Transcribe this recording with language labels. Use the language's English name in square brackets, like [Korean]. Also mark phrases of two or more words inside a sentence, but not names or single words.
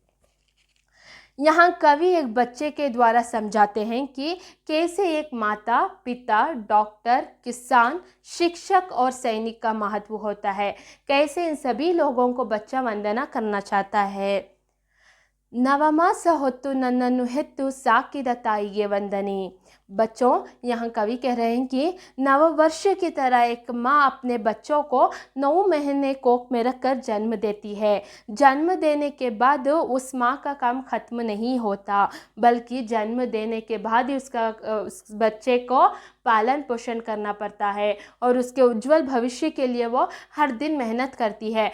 [Hindi] यहाँ कवि एक बच्चे के द्वारा समझाते हैं कि कैसे एक माता, पिता, डॉक्टर, किसान, शिक्षक और सैनिक का महत्व होता है। कैसे इन सभी लोगों को बच्चा वंदना करना चाहता है। [Kannada] नवमास ಹೊತ್ತು ನನ್ನನ್ನು ಹೆತ್ತು ಸಾಕಿದ ತಾಯಿಗೆ ವಂದನೆ। [Hindi] बच्चों, यहाँ कवि कह रहे हैं कि नववर्ष की तरह एक माँ अपने बच्चों को 9 महीने कोख में रखकर जन्म देती है। जन्म देने के बाद उस माँ का काम खत्म नहीं होता, बल्कि जन्म देने के बाद ही उस बच्चे को पालन पोषण करना पड़ता है और उसके उज्जवल भविष्य के लिए वो हर दिन मेहनत करती है।